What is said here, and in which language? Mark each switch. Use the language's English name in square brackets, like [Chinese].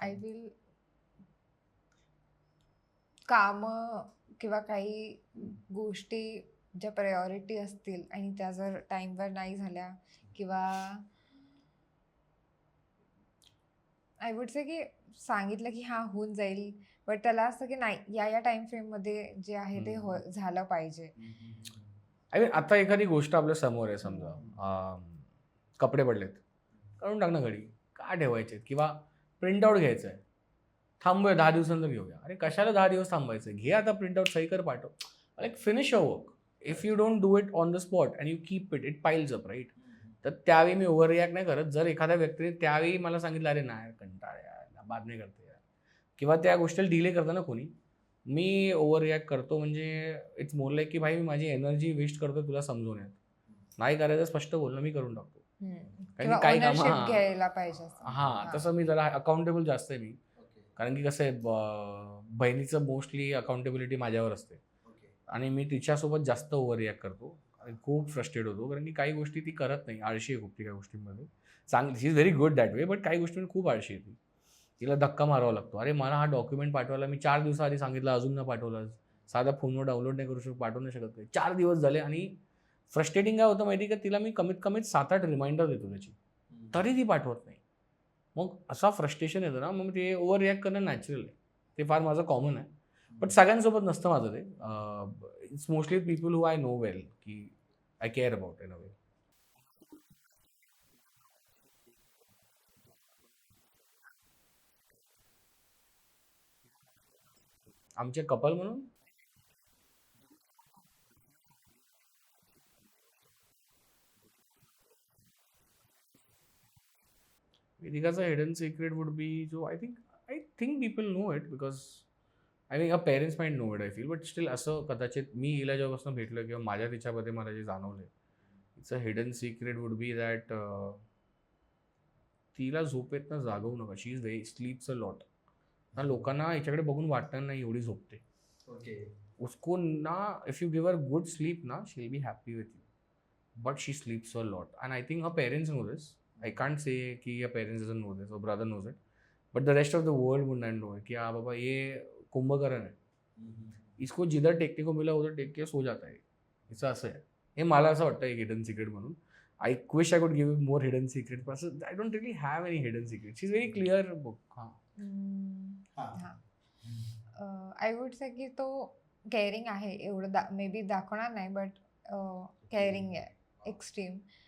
[Marathi] I will काम किंवा काही गोष्टी ज्या प्रायोरिटी असतील आणि त्या जर टाईमवर नाही झाल्या, किंवा [English] I would say [Marathi] की सांगितलं की हा होऊन जाईल, बट त्याला असं की नाही या टाइम फ्रेम मध्ये जे आहे ते झालं पाहिजे. आय मीन आता एखादी गोष्ट आपल्या समोर आहे, समजा कपडे पडलेत, काढून टाक ना घडी, का ठेवायचे. किंवा प्रिंटआउट घ्यायचं आहे, थांबूया 10 दिवसांचं घेऊया. अरे कशाला 10 दिवस थांबायचं, घे आता प्रिंटआउट, सही कर, पाठव. [English] Like finish your work. If you don't do it on the spot and you keep it piles up, right. [Marathi] तर त्यावेळी मी ओव्हर रिॲक्ट नाही करत. जर एखाद्या व्यक्तीने त्यावेळी मला सांगितलं अरे नाही कंटाळ यार, बाद नाही करते यार, किंवा त्या गोष्टीला डिले करताना कोणी, मी ओव्हर रिॲक्ट करतो. म्हणजे [English] it's more like [Marathi] की भाई मी माझी एनर्जी वेस्ट करतो तुला समजून येत नाही. करायचं स्पष्ट बोलणं मी करून टाकतो. किंवा काही काम ओनरशिप घ्यायला पाहिजे असं. हां, तसं मी जरा अकाउंटेबल जास्त आहे मी. कारण की कसं आहे, बहिणीचं मोस्टली अकाउंटेबिलिटी माझ्यावर असते आणि मी तिच्यासोबत जास्त ओव्हर रिॲक्ट करतो आणि खूप फ्रस्ट्रेट होतो. कारण की काही गोष्टी ती करत नाही, आळशी आहे खूप ती काही गोष्टींमध्ये. चांगली, [English] she is very good that way, [Marathi] but काही गोष्टींमध्ये खूप आळशी आहे ती. तिला धक्का मारावा लागतो. अरे मला हा डॉक्युमेंट पाठवायला मी 4 दिवसाआधी सांगितलं, अजून न पाठवलं. साधा फोनवर डाउनलोड नाही करू शकत, पाठवू नाही शकत. 4 दिवस झाले. आणि फ्रस्ट्रेटिंग काय होतं माहिती आहे का, तिला मी कमीत कमीत 7-8 रिमाइंडर देतो त्याची, तरी ती पाठवत नाही. मग असा फ्रस्ट्रेशन येतं ना, मग ते ओव्हर रिॲक्ट करणं नॅचरल आहे. ते फार माझं कॉमन आहे. बट सगळ्यांसोबत नसतं माझं ते. [English] it's mostly people who I know well, [Marathi] की [English] I care about in a way. [Marathi] आमचे कपल म्हणून वेदिकाचा हिडन सिक्रेट वुड बी, [English] जो I think people know it, because I think parents mind know it, I feel. [Marathi] But still असं कदाचित मी हिला जेव्हापासून भेटलो किंवा माझ्या तिच्यामध्ये मला जे जाणवलं, [English] it's a hidden secret would be that [Marathi] तिला झोपेतनं जागवू नका. [English] she is very sleeps a lot [Marathi] ना. लोकांना याच्याकडे बघून वाटणार नाही एवढी झोपते. [Hindi] उसको ना, [English] If you give her good sleep ना, she will be happy with you. But she sleeps a lot and I think her parents know this. I can't say कि your parents doesn't know this or brother knows it, but the rest of the world would not know it. [Hindi] कि हाँ बाबा ये कुंभकर्ण है, इसको जिधर टेकने को मिला उधर टेक के सो जाता है. [Marathi] इसं असं आहे. हे मला असं वाटतं एक हिडन सिक्रेट म्हणून. [English] I wish I could give more hidden secret, [Marathi] पण असं [English] I don't really have any hidden secret. She is very clear book. [Marathi] I would say की तो केअरिंग आहे, एवढं मे बी दाखवणार नाही, बट केअरिंग आहे एक्स्ट्रीम.